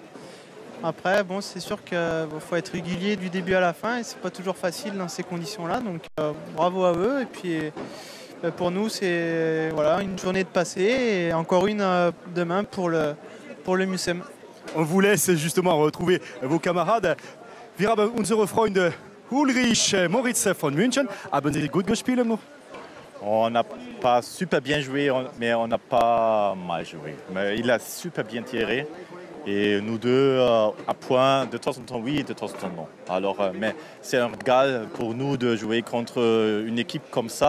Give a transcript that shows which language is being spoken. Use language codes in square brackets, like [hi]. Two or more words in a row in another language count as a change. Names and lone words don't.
[fr] Après, bon, c'est sûr qu'il faut être régulier du début à la fin et c'est pas toujours facile dans ces conditions-là. Donc, bravo à eux. Et puis, pour nous, c'est une journée de passé et encore une demain pour le Mucem. On vous laisse justement retrouver vos camarades. [de] Wir haben unsere Freunde Ulrich Moritz von München. Haben Sie gut gespielt? [fr] On n'a pas super bien joué, mais on n'a pas mal joué. Mais il a super bien tiré. Et nous deux, à point, de temps en temps oui, de temps en temps non. Alors, mais c'est un régal pour nous de jouer contre une équipe comme ça.